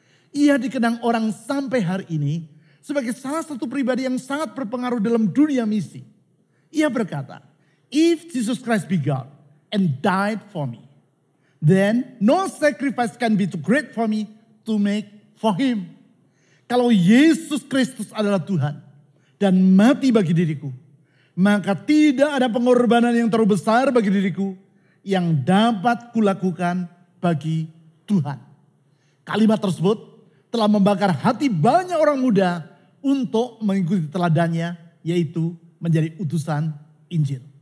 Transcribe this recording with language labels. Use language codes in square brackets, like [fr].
[id] Ia dikenang orang sampai hari ini sebagai salah satu pribadi yang sangat berpengaruh dalam dunia misi. Ia berkata, [en] "If Jesus Christ be God and died for me, then no sacrifice can be too great for me to make for him." [id] Kalau Yesus Kristus adalah Tuhan dan mati bagi diriku, maka tidak ada pengorbanan yang terlalu besar bagi diriku yang dapat kulakukan bagi Tuhan. Kalimat tersebut telah membakar hati banyak orang muda untuk mengikuti teladannya, yaitu menjadi utusan Injil.